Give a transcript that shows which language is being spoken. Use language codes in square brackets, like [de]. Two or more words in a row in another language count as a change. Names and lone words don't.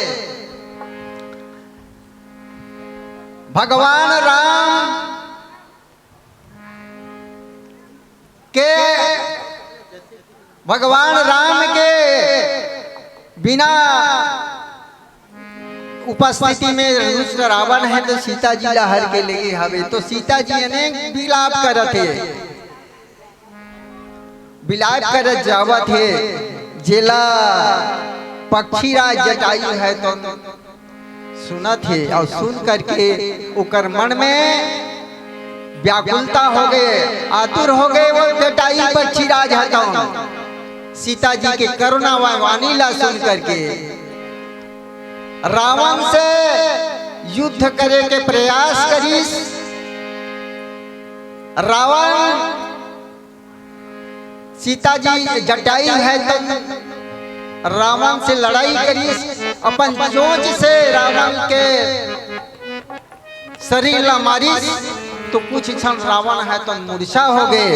[hne] भगवान राम के बिना उपस्थिति में रुष्ट रावण है तो सीता जी ला हर के लगे हवे तो सीता जी अनेक विलाप करत है विलाप करत जावत है जेला पक्षीराज जटायु है तो सुनत है और सुन करके उकर मन में व्याकुलता हो गए आतुर हो गए वो जटायु पक्षीराज हता सीता जी के करुणा वाणी ला सुन करके रावण से युद्ध करे के प्रयास करीस रावण सीता जी जटाई है तो रावण से लड़ाई करी, अपन चोंच से रावण के शरीर ला मारी, तो कुछ क्षण रावण है तो मूर्छा हो गए।